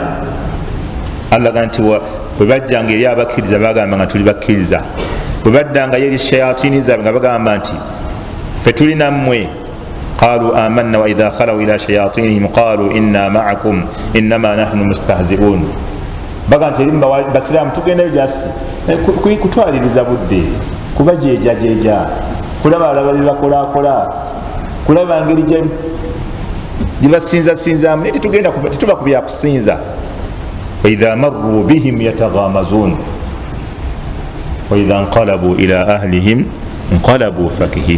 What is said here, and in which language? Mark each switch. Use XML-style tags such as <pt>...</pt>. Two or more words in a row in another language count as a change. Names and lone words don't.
<lg>Allaga nti bwe bajjanga eri abakkiriza bagamba nga tuli bakkiriza, bwe baddanga eri shayatini zaabwe nga bagamba nti ffe tulina mmwe,</lg> <ar>قالوا آمنا وإذا خلوا إلى شياطينهم قالوا إنا معكم إنما نحن مستهزئون.</ar> <lg>Baga nti eri basiraamu tugendayo gyasi kutwaliriza budde, kubajeejajeeja, kulaba alaba bibakolakola, kulaba ngeri gye basinzasinzamu, naye tetuba ku byakusinza.</lg> <ar>وإذا مروا بهم يتغامزون وإذا انقلبوا إلى أهلهم انقلبوا فكهين.</ar>